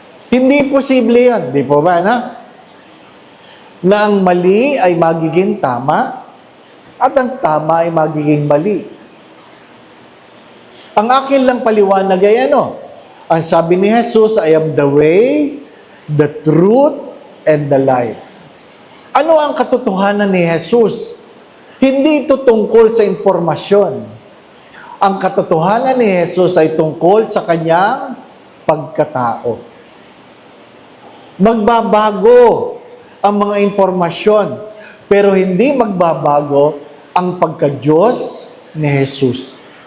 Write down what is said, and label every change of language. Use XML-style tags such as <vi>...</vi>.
<tl>Hindi posible yan, di po ba, na ang mali ay magiging tama at ang tama ay magiging mali. Ang akin lang paliwanag ay ano? Ang sabi ni</tl> <en>Jesus, I am the way, the truth, and the life.</en> <tl>Ano ang katotohanan ni Jesus? Hindi ito tungkol sa impormasyon. Ang katotohanan ni Jesus ay tungkol sa kanyang pagkatao. Magbabago ang mga impormasyon, pero hindi magbabago ang pagka-Diyos ni Jesus.</tl>